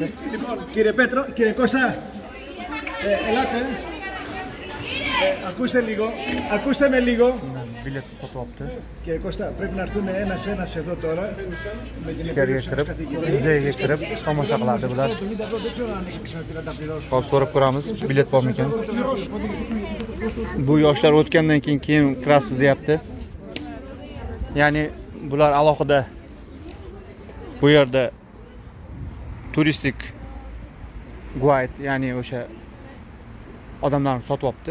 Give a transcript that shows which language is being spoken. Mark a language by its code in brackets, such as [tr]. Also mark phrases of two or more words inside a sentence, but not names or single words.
[el] Κύριε Πέτρο, κύριε Κώστα, ελάτε. Ακούστε λίγο, ακούστε με λίγο. [uz] Bilet sotib olibdi. [el] Κύριε Κώστα, πρέπει να έρθουν ένας εδώ τώρα. Με την [uz] Ichkariga kirib, muzeyiga kirib tomosha qiladi bular. [el] δεν ξέρω αν έχει ξαναπεί τα πληρώσουν. [uz] Hozir so'rab ko'ramiz, bilet bormi ekan. Bu yoshlar o'tgandan keyin kirasiz deyapti. Ya'ni bular alohida bu yerda turistik guide, ya'ni o'sha odamlarni sotib olibdi.